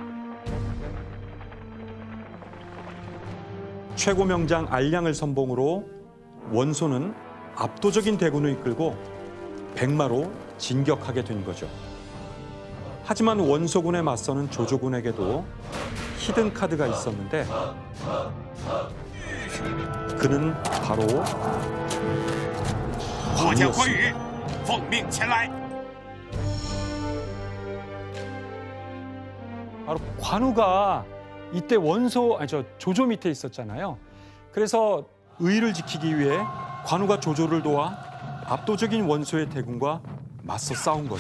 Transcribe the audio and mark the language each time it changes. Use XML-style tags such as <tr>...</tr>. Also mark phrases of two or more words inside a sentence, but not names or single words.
<ko>최고 명장 알량을 선봉으로 원소는 압도적인 대군을 이끌고 백마로 진격하게 된 거죠. 하지만 원소군에 맞서는 조조군에게도 히든 카드가 있었는데 그는 바로</ko> <zh>我将关羽奉命前来。</zh> <ko>바로 관우가 이때 조조 밑에 있었잖아요. 그래서 의를 지키기 위해 관우가 조조를 도와 압도적인 원소의 대군과 맞서 싸운 거죠.</ko>